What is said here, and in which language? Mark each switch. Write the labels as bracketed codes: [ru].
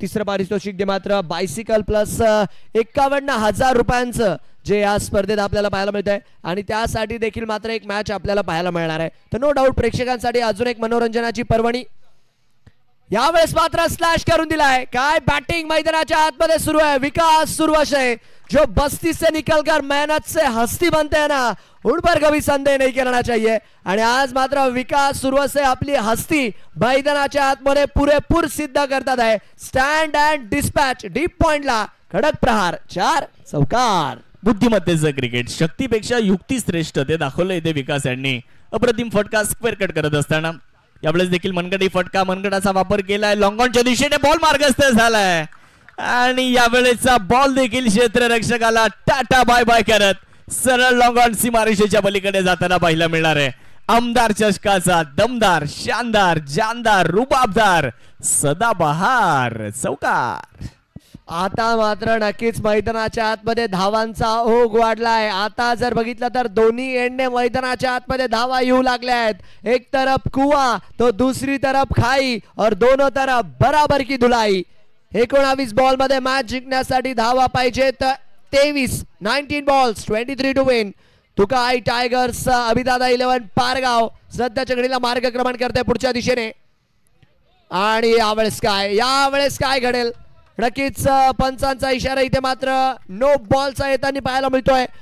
[mr] तिसरं पारितोषिक जे मात्र बायसिकल प्लस 51,000 रुपयांचं जे या स्पर्धेत आपल्याला पाहायला मिळत आहे. आणि त्यासाठी देखील मात्र एक मॅच आपल्याला पाहायला मिळणार आहे. तर नो डाऊट प्रेक्षकांसाठी अजून एक मनोरंजनाची पर्वणी. यावेळेस मात्र स्लॅश करून दिलाय. काय बॅटिंग मैदानाच्या आतमध्ये सुरू आहे. [hi] विकास सुरवश है जो बस्ती से निकलकर मेहनत से हस्ती बनते हैं ना, उन पर कभी संदेह नहीं करना चाहिए. [mr] आणि आज मात्र विकास सुरवसे आपली हस्ती मैदानाच्या आतमध्ये पुरेपूर सिद्ध करतात आहे. स्टँड अँड डिस्पॅच डीप पॉइंटला कडक प्रहार, 4 चौकार. बुद्धिमत्तेचं क्रिकेट, शक्तीपेक्षा युक्ती श्रेष्ठ ते दाखवलं इथे विकास यांनी. अप्रतिम फटका स्क्वेअर कट करत असताना यावेळेस देखील मनगटी फटका, मनगटाचा वापर केलाय. लॉंगॉनच्या दिशेने बॉल मार्गस्थ झालाय आणि यावेळेचा बॉल देखील क्षेत्ररक्षकाला टाटा बाय बाय करत सरळ लॉंगॉन सीमारेषेच्या पलीकडे जाताना पाहायला मिळणार आहे. आमदार चषकाचा दमदार, शानदार, जानदार, रुबाबदार, सदाबहार चौकार. आता मात्र नक्कीच मैदानाच्या आतमध्ये धावांचा ओघ वाढलाय. आता जर बघितलं तर दोन्ही एंडने मैदानाच्या आतमध्ये धावा येऊ लागल्या आहेत. [hi] एक तरफ कुआ तो दूसरी तरफ खाई और दोनों तरफ बराबर की धुलाई. [mr] 19 बॉल मध्ये मॅच जिंकण्यासाठी धावा पाहिजेत [en] 19 balls 23 to win. [mr] Tukai tigers अभिदादा 11 Pargaon सध्याच्या घडीला मार्गक्रमण करते पुढच्या दिशेने. आणि यावेळेस काय घडेल. नक्कीच पंचांचा इशारा इथे मात्र नो बॉलचा येताना पाहायला मिळतोय.